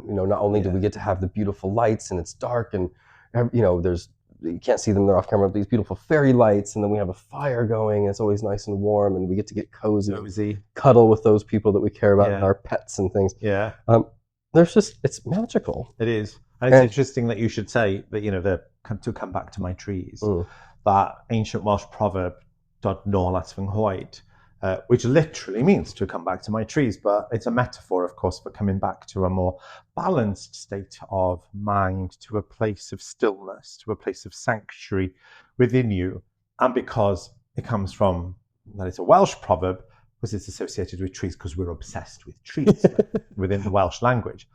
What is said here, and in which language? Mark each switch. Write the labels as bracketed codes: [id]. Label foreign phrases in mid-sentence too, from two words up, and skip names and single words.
[en] Not only do we get to have the beautiful lights, and it's dark, and you can't see them, they're off camera, but these beautiful fairy lights, and then we have a fire going, and it's always nice and warm, and we get to get cozy. Cuddle with those people that we care about, and our pets and things. It's magical. It is. And it's interesting that you should say that, to come back to my trees, that ancient Welsh proverb, [cy] "Dod nôl at fy nghoed," [en] which literally means to come back to my trees, but it's a metaphor, of course, for coming back to a more balanced state of mind, to a place of stillness, to a place of sanctuary within you. And because it comes from, that it's a Welsh proverb, because it's associated with trees, because we're obsessed with trees within the Welsh language.